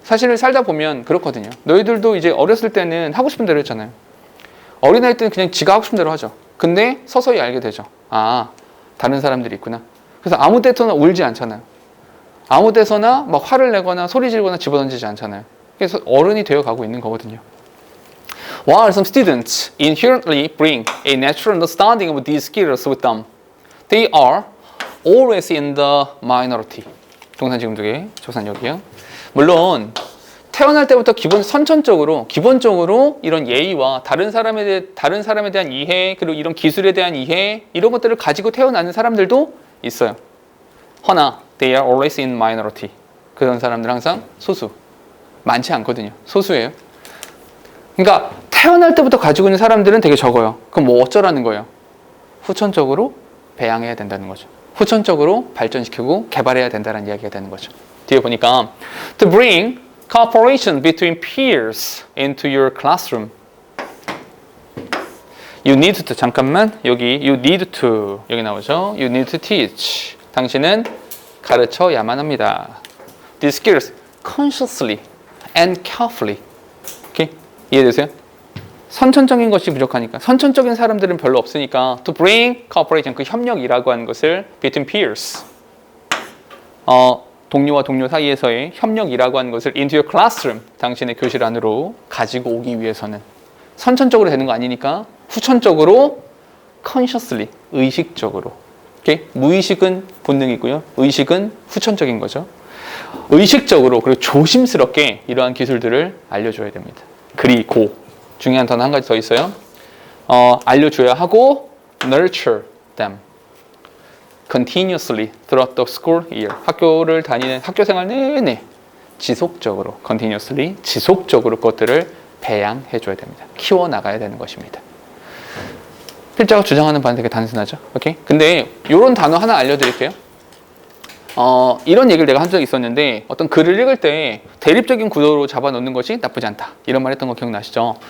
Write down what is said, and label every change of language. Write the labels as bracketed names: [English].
[Korean] 사실을 살다 보면 그렇거든요. 너희들도 이제 어렸을 때는 하고 싶은 대로 했잖아요. 어린아이 때는 그냥 지가 하고 싶은 대로 하죠. 근데 서서히 알게 되죠. 다른 사람들이 있구나. 그래서 아무 데서나 울지 않잖아요. 아무 데서나 막 화를 내거나 소리 지르거나 집어던지지 않잖아요. 그래서 어른이 되어 가고 있는 거거든요. [English] While some students inherently bring a natural understanding of these skills with them, they are always in the minority. [Korean] 동산 지금 2개, 조산 여기요. 물론 태어날 때부터 기본적으로 이런 예의와 다른 사람에 대한 이해, 그리고 이런 기술에 대한 이해, 이런 것들을 가지고 태어나는 사람들도 있어요. 허나 [English] they are always in minority. [Korean] 그런 사람들 항상 소수. 많지 않거든요. 소수예요. 그러니까 태어날 때부터 가지고 있는 사람들은 되게 적어요. 그럼 뭐 어쩌라는 거예요? 후천적으로 배양해야 된다는 거죠. 후천적으로 발전시키고 개발해야 된다는 이야기가 되는 거죠. 뒤에 보니까 [English] to bring cooperation between peers into your classroom. You need to [Korean] 잠깐만 여기 [English] you need to [Korean] 여기 나오죠. [English] You need to teach. [Korean] 당신은 가르쳐야만 합니다. [English] These skills consciously and carefully. [Korean] 오케이? 이해되세요? 선천적인 것이 부족하니까 선천적인 사람들은 별로 없으니까 [English] to bring cooperation [Korean] 그 협력이라고 하는 것을 [English] between peers [Korean] 동료와 동료 사이에서의 협력이라고 하는 것을 [English] into your classroom [Korean] 당신의 교실 안으로 가지고 오기 위해서는 선천적으로 되는 거 아니니까 후천적으로 consciously 의식적으로 오케이? 무의식은 본능이고요 의식은 후천적인 거죠 의식적으로 그리고 조심스럽게 이러한 기술들을 알려줘야 됩니다 그리고 중요한 단어 한 가지 더 있어요. 알려줘야 하고 [English] nurture them continuously throughout the school year. [Korean] 학교를 다니는 학교 생활 내내 지속적으로 continuously 지속적으로 그것들을 배양해 줘야 됩니다. 키워 나가야 되는 것입니다. 필자가 주장하는 바는 되게 단순하죠. 오케이? 근데 이런 단어 하나 알려드릴게요. 이런 얘기를 내가 한 적이 있었는데 어떤 글을 읽을 때 대립적인 구도로 잡아놓는 것이 나쁘지 않다 이런 말 했던 거 기억나시죠?